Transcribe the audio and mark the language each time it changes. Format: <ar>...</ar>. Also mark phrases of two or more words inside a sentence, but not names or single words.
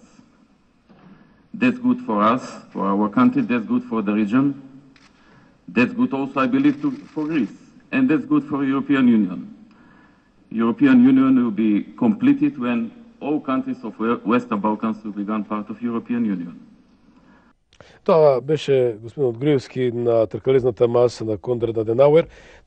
<en>That's good for us, for our country, that's good for the region. That's good also, I believe, for Greece. And that's good for the European Union. European Union will be completed when all countries of Western Balkans will become part of European Union.</en> <mk>Тоа беше господинот Груевски на тркализната маса на Конрад Аденауер.</mk>